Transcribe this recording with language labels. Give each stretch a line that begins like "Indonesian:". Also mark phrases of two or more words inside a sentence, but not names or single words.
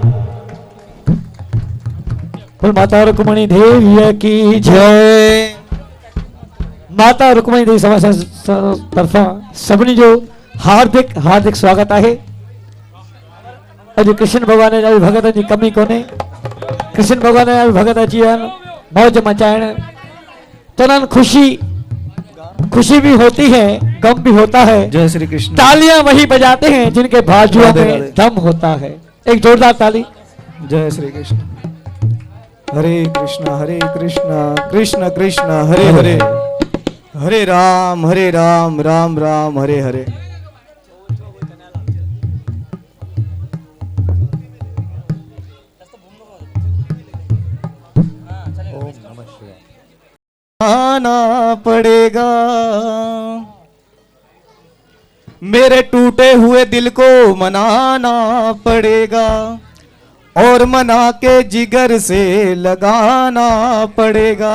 Hindi: बोल माता रुक्मणी देवी की जय। माता रुक्मणी देवी समाज तरफा सभी जो हार्दिक हार्दिक स्वागत है।
Sindhi: अॼु कृष्ण भगवान जा भगत जी कमी कोने। कृष्ण भगवान जा भगत अची विया मौज मचाइण।
Hindi: तो खुशी खुशी भी होती है, गम भी होता है। जय श्री कृष्ण। तालियां वही बजाते हैं जिनके बाजुओं में दम होता है। एक जोरदार ताली। जय श्री कृष्ण। हरे कृष्ण कृष्ण कृष्ण हरे हरे, हरे राम राम राम हरे हरे। आना पड़ेगा मेरे टूटे हुए दिल को मनाना पड़ेगा और मना के जिगर से लगाना पड़ेगा।